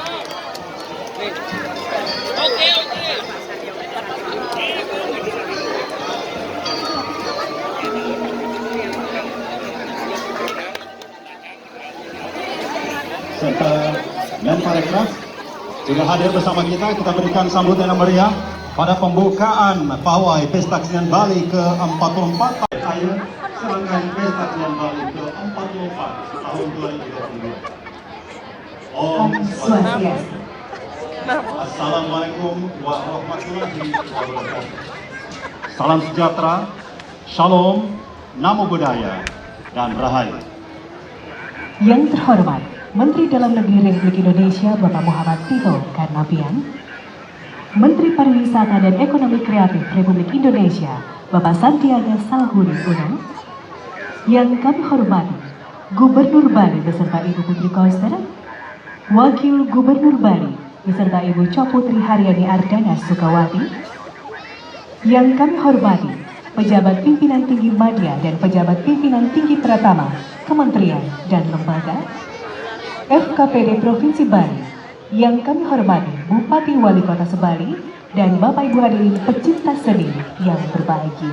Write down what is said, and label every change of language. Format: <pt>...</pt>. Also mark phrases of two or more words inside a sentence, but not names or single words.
<id>Serta Menparekraf juga hadir bersama kita. Kita berikan sambutan yang meriah pada pembukaan pawai Pesta Kesenian Bali ke-44 air serangkaian Pesta Kesenian Bali ke-44 tahun 2022.</id> <ban>Om Swastiastu.</ban> <ar>السلام عليكم ورحمة الله وبركاته.</ar> <id>Salam sejahtera, shalom,</id> <pi>namo buddhaya,</pi> <id>dan rahayu. Yang terhormat Menteri Dalam Negeri Republik Indonesia Bapak Muhammad Tito Karnavian, Menteri Pariwisata dan Ekonomi Kreatif Republik Indonesia Bapak Sandiaga Salahuddin Uno, yang kami hormati Gubernur Bali beserta Ibu Putri Koster, Wakil Gubernur Bali beserta Ibu Coputri Haryani Ardana Sukawati, yang kami hormati pejabat pimpinan tinggi media dan pejabat pimpinan tinggi Pratama, Kementerian dan Lembaga, FKPD Provinsi Bali, yang kami hormati Bupati Wali Kota Sebali, dan Bapak Ibu hadirin pecinta seni yang berbahagia.</id>